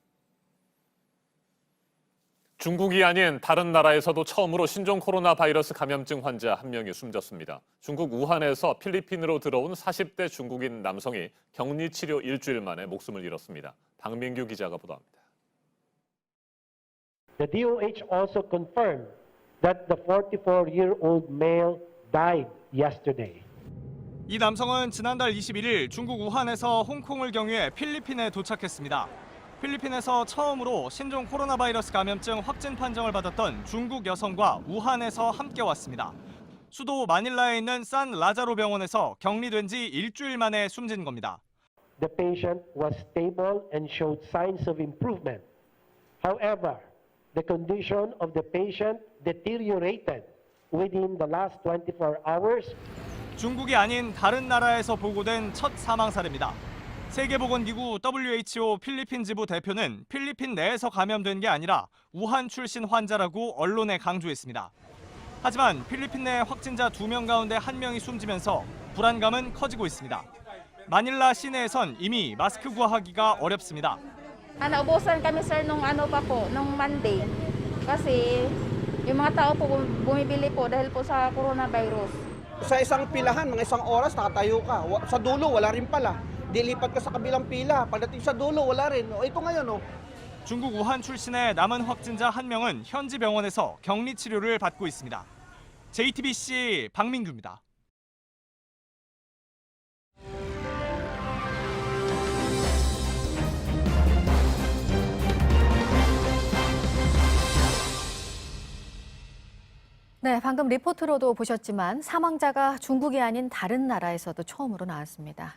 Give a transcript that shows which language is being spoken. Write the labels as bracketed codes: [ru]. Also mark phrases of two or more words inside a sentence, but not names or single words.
[ko] 중국이 아닌 다른 나라에서도 처음으로 신종 코로나 바이러스 감염증 환자 한 명이 숨졌습니다. 중국 우한에서 필리핀으로 들어온 40대 중국인 남성이 격리 치료 일주일 만에 목숨을 잃었습니다. 박민규 기자가 보도합니다. [en] The DOH also confirmed that the 44-year-old male died yesterday. [ko] 이 남성은 지난달 21일 중국 우한에서 홍콩을 경유해 필리핀에 도착했습니다. 필리핀에서 처음으로 신종 코로나 바이러스 감염증 확진 판정을 받았던 중국 여성과 우한에서 함께 왔습니다. 수도 마닐라에 있는 산 라자로 병원에서 격리된 지 일주일 만에 숨진 겁니다. [en] The patient was stable and showed signs of improvement. However, the condition of the patient deteriorated within the last 24 hours. [ko] 중국이 아닌 다른 나라에서 보고된 첫 사망 사례입니다. 세계보건기구 WHO 필리핀 지부 대표는 필리핀 내에서 감염된 게 아니라 우한 출신 환자라고 언론에 강조했습니다. 하지만 필리핀 내 확진자 2명 가운데 1명이 숨지면서 불안감은 커지고 있습니다. 마닐라 시내에선 이미 마스크 구하기가 어렵습니다. [tl] Naubusan kami sir nung Monday. Kasi yung mga tao po bumibili po dahil po sa coronavirus. Sa isang pilahan, mga isang oras nakatayo ka. Sa dulo, wala rin pala. Dilipat ka sa kabilang pila. Pagdating sa dulo, wala rin. Ito ngayon, [ko] 중국 우한 출신의 남은 확진자 1명은 현지 병원에서 격리 치료를 받고 있습니다. JTBC 박민규입니다. 네, 방금 리포트로도 보셨지만 사망자가 중국이 아닌 다른 나라에서도 처음으로 나왔습니다.